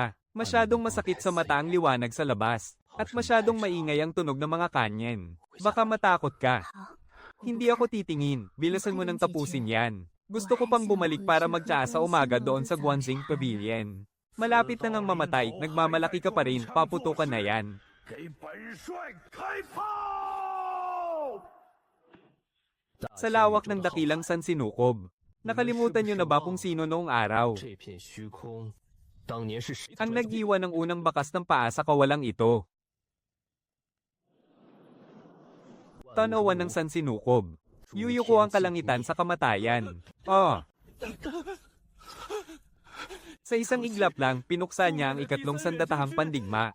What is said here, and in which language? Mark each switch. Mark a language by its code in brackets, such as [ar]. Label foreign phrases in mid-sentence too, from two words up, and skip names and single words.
[tl] Masyadong masakit sa mata ang liwanag sa labas. At masyadong maingay ang tunog ng mga kanyen. Baka matakot ka. Hindi ako titingin. Bilasan mo nang tapusin yan. Gusto ko pang bumalik para magtsaa sa umaga doon sa Guanxing Pavilion. Malapit na ngang mamatay, nagmamalaki ka pa rin, paputukan na yan. [zh] 给本帅开炮！ [tl] Sa lawak ng dakilang San Sinukob. Nakalimutan niyo na ba kung sino noong araw? [zh] 这片虚空，当年是谁？ [tl] Ang nag-iwan ng unang bakas ng paa sa kawalang ito. Tanawan ng San Sinukob. Yuyuko ang kalangitan sa kamatayan. Oh! Sa isang iglap lang, pinuksa niya ang ikatlong sandatahang pandigma.